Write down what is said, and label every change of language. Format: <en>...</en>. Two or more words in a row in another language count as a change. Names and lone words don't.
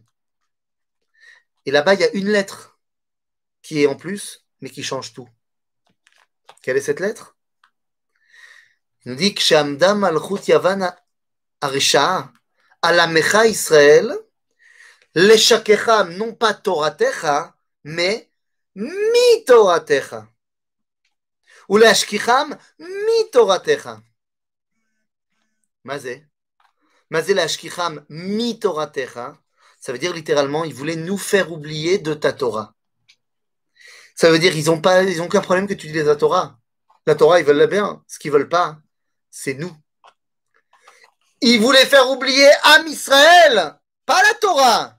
<fr>Et là-bas, il y a une lettre qui est en plus, mais qui change tout. Quelle est cette lettre? Il nous dit que</fr> <he>כשעמדה מלכות יון הרשעה על עמך ישראל להשכיחם,</he> <fr>non pas Toratecha, mais</fr> <he>מתורתך. Ou להשכיחם מתורתך. מה זה? מה זה להשכיחם מתורתך?</he> <fr>Ça veut dire littéralement, ils voulaient nous faire oublier de ta Torah. Ça veut dire, ils ont aucun problème que tu dises la Torah. La Torah, ils veulent la bien. Ce qu'ils veulent pas, c'est nous. Ils voulaient faire oublier</fr> <he>עם ישראל,</he> <fr>pas la Torah.</fr>